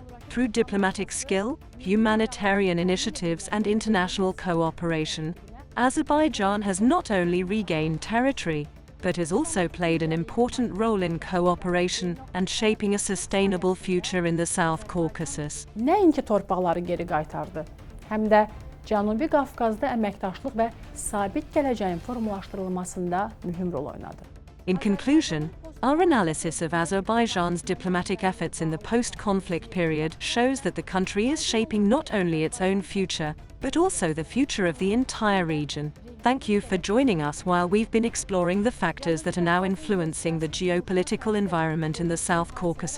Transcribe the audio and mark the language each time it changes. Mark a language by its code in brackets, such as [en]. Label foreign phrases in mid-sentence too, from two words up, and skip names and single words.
[en] Through diplomatic skill, humanitarian initiatives, and international cooperation, Azerbaijan has not only regained territory, but has also played an important role in cooperation and shaping a sustainable future in the South Caucasus. [az] Nəinki torpaqları geri qaytardı, həm də Cənubi Qafqazda əməkdaşlıq və sabit gələcəyin formalaşdırılmasında mühüm rol oynadı. [en] In conclusion, our analysis of Azerbaijan's diplomatic efforts in the post-conflict period shows that the country is shaping not only its own future, but also the future of the entire region. Thank you for joining us while we've been exploring the factors that are now influencing the geopolitical environment in the South Caucasus.